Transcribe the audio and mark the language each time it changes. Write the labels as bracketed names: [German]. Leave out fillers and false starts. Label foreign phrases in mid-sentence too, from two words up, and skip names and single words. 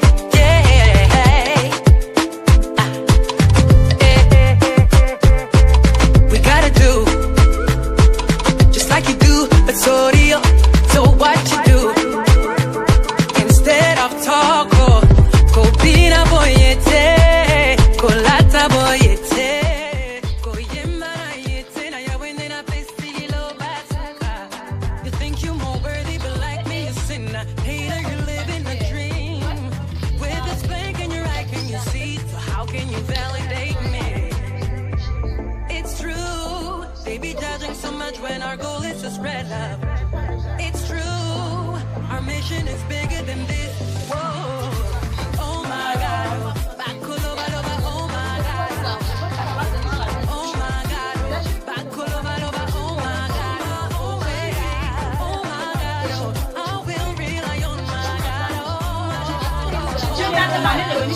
[English] Yeah. We gotta do just like you do, but sorry, so what you do instead of talk, go be a boyete, go lata boyete. You think you're more worthy, but like me, you're sinner. Hater, you're living a dream. With this blank in your eye, can you see? So how can you validate me? It's true, they be judging so much when our goal is to spread love. It's true, our mission is bigger than this. Whoa, oh my God, [Lingala] Bakuloba loba, [English] oh my God, oh my God, [Lingala] Bakuloba loba, [English] oh my God, oh yeah, oh my God, I will rely on my God. [French] Je viens de demander de venir.